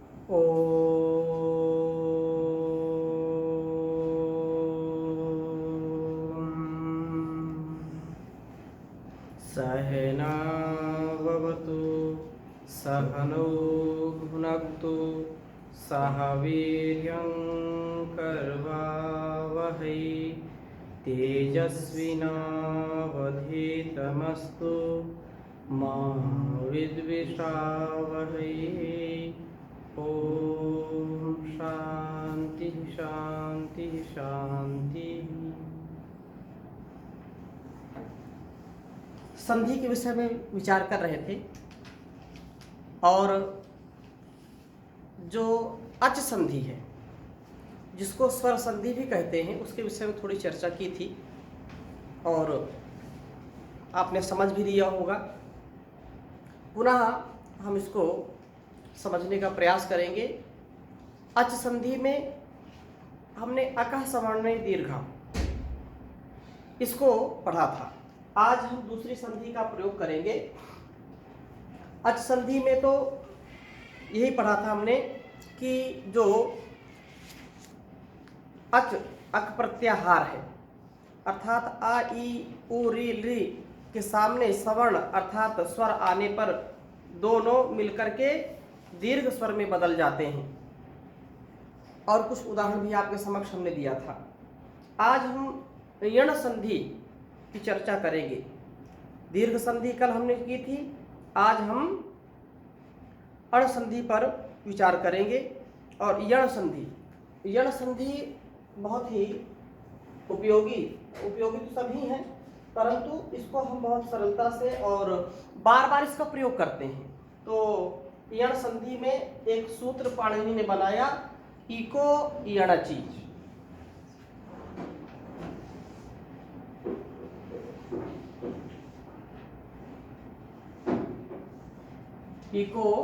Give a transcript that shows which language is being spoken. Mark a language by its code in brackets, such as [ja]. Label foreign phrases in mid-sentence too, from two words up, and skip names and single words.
[sa] सहनावतु सहनौ भुनक्तु सह वीर्यं करवावहै तेजस्विनावधीतमस्तु मा विद्विषावहै। ओम शांति शांति शांति। [hi] संधि के विषय में विचार कर रहे थे और जो अच संधि है जिसको स्वर संधि भी कहते हैं उसके विषय में थोड़ी चर्चा की थी और आपने समझ भी लिया होगा। पुनः हम इसको समझने का प्रयास करेंगे। अच संधि में हमने [sa] अकः सवर्णे दीर्घा [hi] इसको पढ़ा था। आज हम दूसरी संधि का प्रयोग करेंगे। अच संधि में तो यही पढ़ा था हमने कि जो अच अक प्रत्याहार है अर्थात आ ई उ री ली के सामने सवर्ण अर्थात स्वर आने पर दोनों मिलकर के दीर्घ स्वर में बदल जाते हैं और कुछ उदाहरण भी आपके समक्ष हमने दिया था। आज हम यण संधि की चर्चा करेंगे। दीर्घ संधि कल हमने की थी, आज हम अण संधि पर विचार करेंगे। और यण संधि बहुत ही उपयोगी तो सभी हैं परंतु इसको हम बहुत सरलता से और बार बार इसका प्रयोग करते हैं। तो यण संधि में एक सूत्र पाणिनि ने बनाया, [sa] इको यणचि। इको